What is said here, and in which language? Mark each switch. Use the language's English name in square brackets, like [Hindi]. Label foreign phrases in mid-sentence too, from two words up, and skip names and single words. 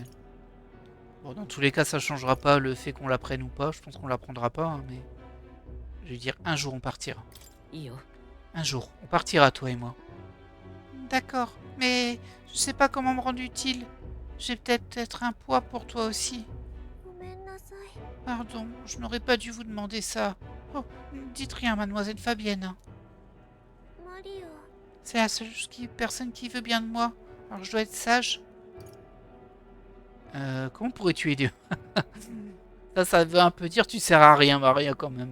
[French] Bon, dans tous les cas, ça changera pas le fait qu'on la prenne ou pas. Je pense qu'on la prendra pas, hein, mais... Je vais dire, un jour on partira. [Japanese] いいよ [French] Un jour, on partira, toi et moi. D'accord, mais je sais pas comment me rendre utile. J'ai peut-être être un poids pour toi aussi. [Japanese] ごめんなさい [French] Pardon, je n'aurais pas dû vous demander ça. Oh, ne dites rien, mademoiselle Fabienne. マリオ C'est la seule personne qui veut bien de moi. Alors je dois être sage. Comment pourrais-tu aider? Ça veut un peu dire tu sers à rien, Maria, quand même.